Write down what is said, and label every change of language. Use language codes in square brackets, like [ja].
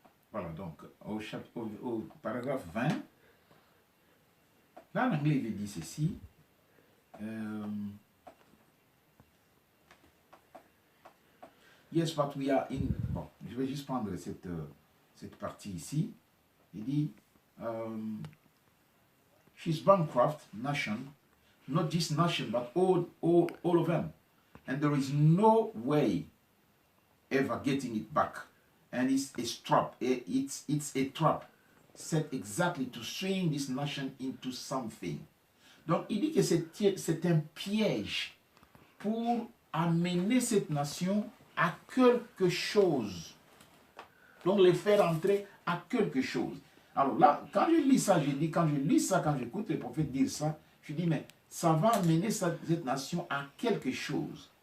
[fr] Voilà, donc au paragraphe 20, là en anglais il dit ceci. [en] Yes, but we are in... [fr] Bon, je vais juste prendre cette partie ici. Il dit, [en] she's bankrupt nation, not just nation, but all of them. And there is no way ever getting it back. And it's a trap. It's a trap set exactly to swing this nation into something. [fr] Donc, il dit que c'est un piège pour amener cette nation à quelque chose. Donc, les faire entrer à quelque chose. Alors là, quand je lis ça, quand j'écoute les prophètes dire ça, je dis, mais ça va amener cette nation à quelque chose.